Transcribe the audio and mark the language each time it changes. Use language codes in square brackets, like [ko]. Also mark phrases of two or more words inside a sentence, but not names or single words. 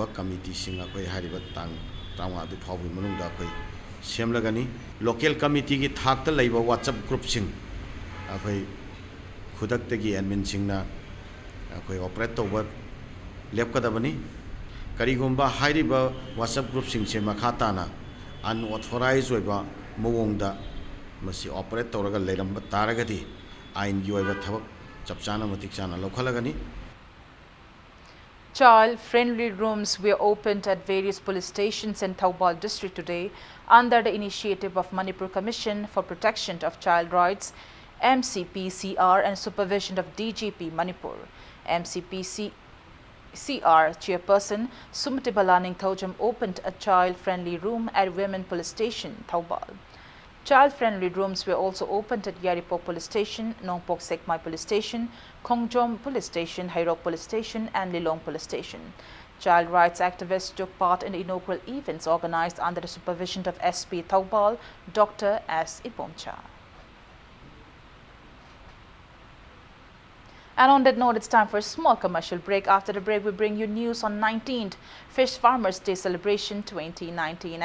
[mni] committee sing akhoi hariba tang tangwa du phawbi manungda akhoi semlagani [en] local committee [mni] gi thakta leiba [en] WhatsApp group [mni] sing akhoi khudaktagi admin singna akhoi operate toba lepkadabani karigumba hariba [en] WhatsApp group [mni] sing se makhatana unauthorized oiba mawongda masi operate toraga leiramba taragadi ain gi oiba thabak chapchana matik chana lokhalagani. [en] Child-friendly rooms were opened at various police stations in Thoubal district today under the initiative of Manipur Commission for Protection of Child Rights, MCPCR, and supervision of DGP Manipur. MCPCR chairperson Sumati Balaning Thojam opened a child-friendly room at Women Police Station, Thoubal. Child-friendly rooms were also opened at Yaripok Police Station, Nongpok Sekmai Police Station, Kongjom Police Station, Hairok Police Station and Lilong Police Station. Child rights activists took part in the inaugural events organized under the supervision of SP Thoubal, Dr. S. Ipomcha. And on that note, it's time for a small commercial break. After the break, we bring you news on 19th Fish Farmers Day Celebration 2019.